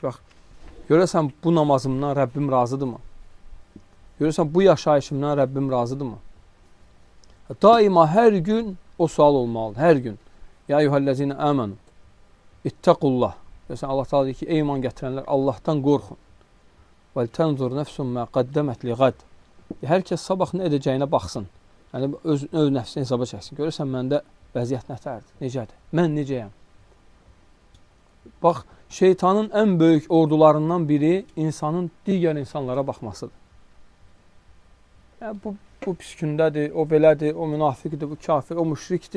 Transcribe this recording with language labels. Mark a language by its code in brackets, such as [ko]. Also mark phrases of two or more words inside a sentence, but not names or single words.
[az] Bax, görəsən bu namazımdan Rəbbim razıdırmı? Görəsən bu yaşayışımdan Rəbbim razıdırmı? Daima hər gün o sual olmalıdır, hər gün. [ar] يا أيها الذين آمنوا اتقوا الله. [az] Görəsən Allah Teala deyir ki, ey iman gətirənlər, Allahdan qorxun. [ar] وَلْتَنْظُرْ نَفْسٌ مَا قَدَّمَتْ لِغَدْ. [az] Hər kəs sabah nə edəcəyinə baxsın. Yəni, öz nəfsini hesaba çəksin. Görürsən, məndə vəziyyət nətərdir, necədir? Mən necəyəm? Bax, şeytanın ən böyük ordularından biri insanın digər insanlara baxmasıdır. Yəni, bu pis gündədir, o belədir, o münafiqdir, bu kafir, o müşrikdir.